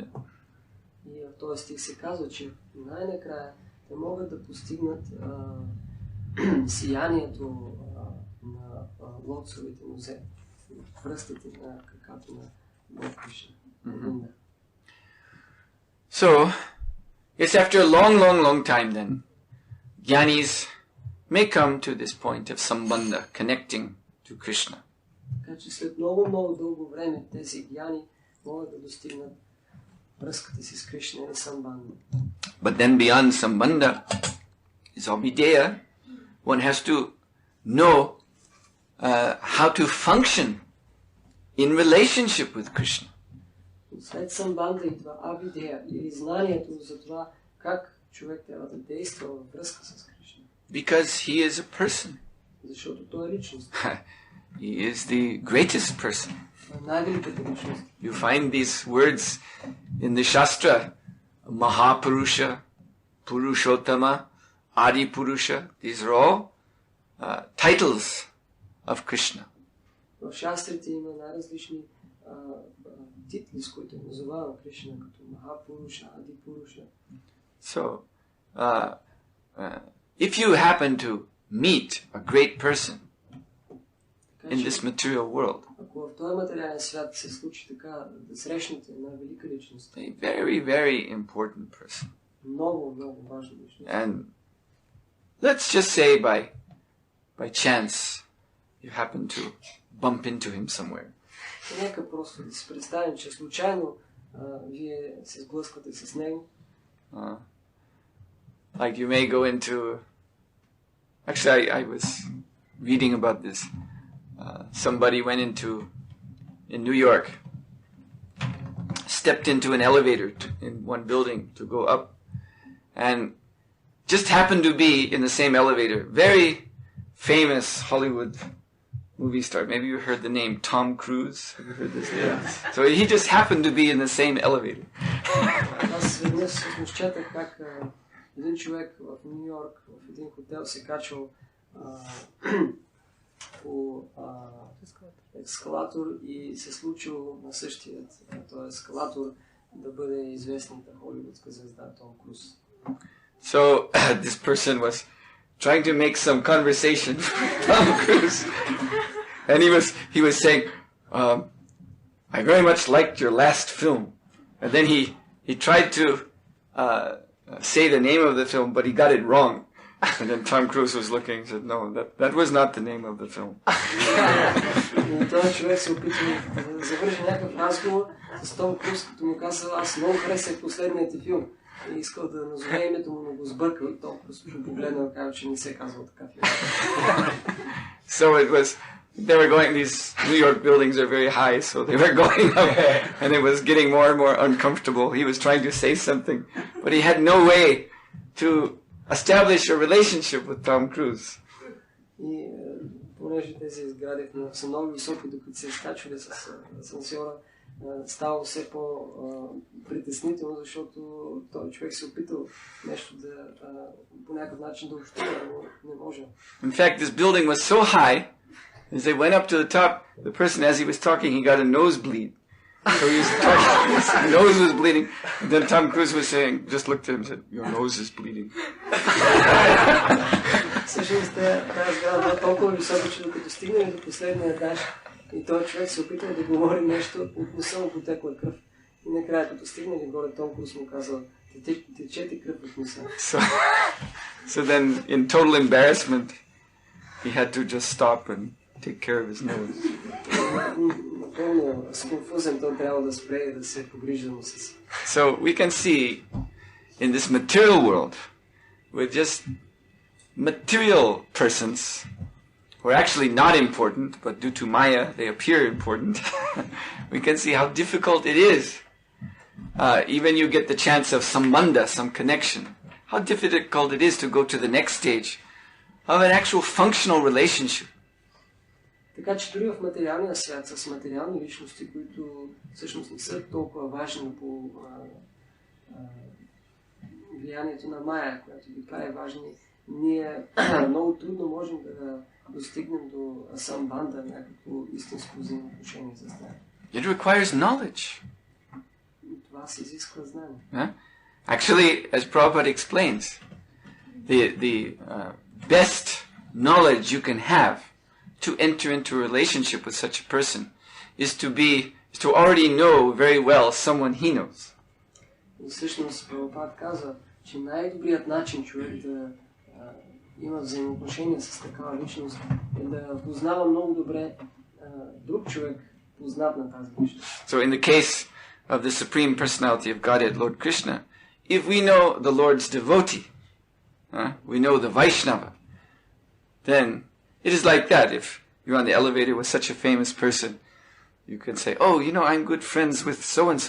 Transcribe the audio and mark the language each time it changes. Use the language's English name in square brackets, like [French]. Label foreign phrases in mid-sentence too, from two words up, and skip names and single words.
[Bulgarian] И в този стих се казва, че най-накрая те могат да постигнат сиянието на лотосовите нозе, пръстите на краката на Бог Кришна, Говинда. [English] So, it's after a long time then, Jnanis may come to this point of sambandha, connecting to Krishna. [Bulgarian] Така че след много дълго време тези гьяни могат да достигнат връзката си с Кришна и самбандha. [English] But then beyond sambandha is abhideya. One has to know how to function in relationship with Krishna. [Bulgarian] След самбандha идва абидея или знанието за това как човек трябва да действа във връзка с Кришна. [English] Because he is a person. [Bulgarian] Защото той е личност. [English] He is the greatest person. [Bulgarian] Най-великата личност. [English] You find these words in the Shastra, Mahapurusha, Purushottama, Adi Purusha. These are all titles of Krishna. [Bulgarian] В шастрите има най-различни титли, с които е назовава Кришна, като Махапуруша, Ади Пуруша. [English] So, if you happen to meet a great person in this material world, [Bulgarian] ако в този материален свят се случи така, да срещнете една велика личност, [English] a very important person, [Bulgarian] много важна личност. [English] and let's just say by chance you happen to bump into him somewhere. [Bulgarian] Нека просто да си представим, че случайно вие се сблъсквате с него. [English] Like you may go into... Actually, I was reading about this. Somebody went in New York, stepped into an elevator in one building to go up, and just happened to be in the same elevator. Very famous Hollywood movie star. Maybe you heard the name Tom Cruise. Have you heard this name? Yeah. So he just happened to be in the same elevator. [Bulgarian] Аз веднъж изчетах как един човек в Ню Йорк в един хотел се качвал по ескалатор и се случило на същият този ескалатор да бъде известната холивудска звезда Том Круз. [English] So this person was trying to make some conversation with Tom Cruise, and he was saying, "I very much liked your last film," and then he he tried to say the name of the film, but he got it wrong. And then Tom Cruise was looking and said, no, that was not the name of the film. [Bulgarian] Този човек се опита да завърши някакъв разговор с Том Круз, като му каза, аз много харесах последният ти филм. И искал да назове името му, но го сбъркал и Том Круз го погледнал и казал, че не се казва така филм. [English] So it was, they were going, these New York buildings are very high, so they were going up, and it was getting more and more uncomfortable. He was trying to say something, but he had no way to establish a relationship with Tom Cruise. [Bulgarian] И понеже тези сгради са много високи, докато се изкачвали с асансьора, става все по-притеснително, защото този човек се опитал нещо да по някакъв начин да общува, но не може. [English] In fact, this building was so high, as they went up to the top, the person, as he was talking, he got a nosebleed. So he was talking, his nose was bleeding, and then Tom Cruise was saying, just looked at him and said, your nose is bleeding. [Bulgarian] Всъщност тази сграда била толкова висока, че докато стигнали до последния етаж и този човек се опитал да говори нещо, от носа му потекла кръв. И накрая, като стигнали горе, Том Круз му казал, тече ти кръв от носа. [English] So then, in total embarrassment, he had to just stop and take care of his nose. [Bulgarian] Напълно с конфузен, той трябва да спре и да се погрижи за носа си. [English] So we can see in this material world, with just material persons who are actually not important, but due to Maya they appear important. We can see how difficult it is. Even you get the chance of sambandha, some connection. How difficult it is to go to the next stage of an actual functional relationship. [Bulgarian] Така че дори в материалния свят, с материални личности, които всъщност не са толкова важни по влиянието на Майя, която ги прави важни, ние много трудно можем да достигнем до самбанда, някакво истинско взаимоотношение с нея. [English] It requires knowledge. [Bulgarian] Това се изисква знание. Huh? [English] Actually, as Prabhupada explains, the best knowledge you can have to enter into a relationship with such a person is to already know very well someone he knows. [Bulgarian] И всъщност Прабхупад казва, че най-добрият начин човек да има взаимоотношения с такава личност е да познава много добре друг човек, познат на тази личност. [English] So in the case of the Supreme Personality of Godhead, Lord Krishna, if we know the Lord's devotee, we know the Vaishnava, then it is like that. If you're on the elevator with such a famous person, you can say, oh, you know, I'm good friends with so-and-so.